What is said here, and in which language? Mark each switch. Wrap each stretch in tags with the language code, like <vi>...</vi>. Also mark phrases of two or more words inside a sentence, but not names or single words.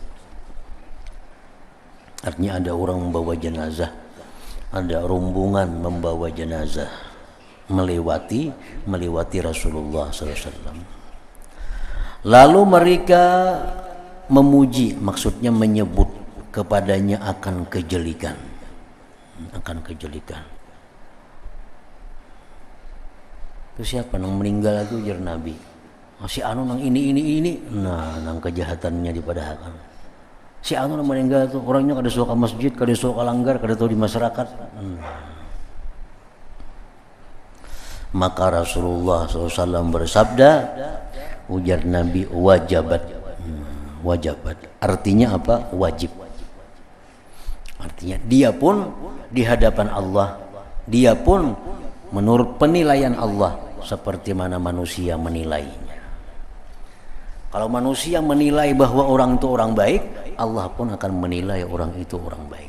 <id>Artinya ada orang membawa jenazah, ada rombongan membawa jenazah melewati Rasulullah</id> <ar>صلى الله عليه وسلم.</ar> <id>Lalu mereka memuji, maksudnya menyebut kepadanya akan kejelikan.</id> <bjn>Itu siapa nang meninggal itu jar Nabi. Si anu nang ini. Nah, nang kejahatannya dipadahakan. Si anu nang meninggal itu orangnya kada suka masjid, kada suka langgar, kada tahu di masyarakat.</bjn> <id>Maka Rasulullah SAW bersabda, ujar Nabi, wajabat. Artinya apa? Wajib. Artinya dia pun di hadapan Allah, dia pun menurut penilaian Allah seperti mana manusia menilainya. Kalau manusia menilai bahwa orang itu orang baik, Allah pun akan menilai orang itu orang baik.</id>